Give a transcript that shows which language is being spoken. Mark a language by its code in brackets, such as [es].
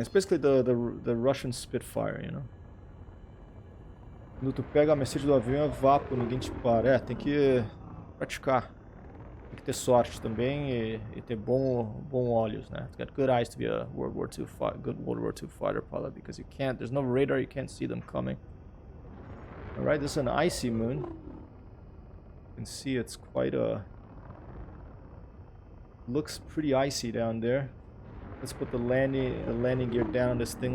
[en] It's basically the Russian Spitfire, you know. [pt] Quando tu pega a Mercedes do avião é vapo, ninguém te para. Tem que praticar. Tem que ter sorte também e ter bom olhos, né? [en] Got good eyes to be a good World War II fighter pilot because there's no radar, you can't see them coming. Alright, this is an icy moon. You can see it's quite a... looks pretty icy down there. Let's put the landing gear down on this thing.